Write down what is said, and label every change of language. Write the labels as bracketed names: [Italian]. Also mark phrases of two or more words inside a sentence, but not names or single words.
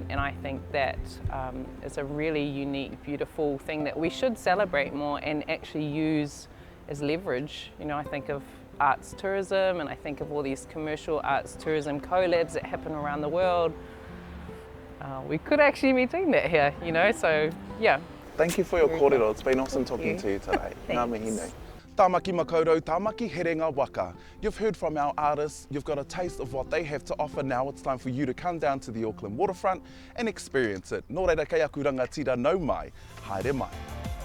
[English] And I think that is a really unique, beautiful thing that we should celebrate more and actually use as leverage. I think of arts tourism, and I think of all these commercial arts tourism collabs that happen around the world. We could actually be doing that here, so yeah. Thank you for your kōrero. It's been awesome talking to you today. [Māori] Ngā mihi nei. Tāmaki makaurau, tāmaki he renga waka. [English] You've heard from our artists, you've got a taste of what they have to offer. Now it's time for you to come down to the Auckland waterfront and experience it. [Māori] Nō reira kei aku rangatira nau mai, haere mai.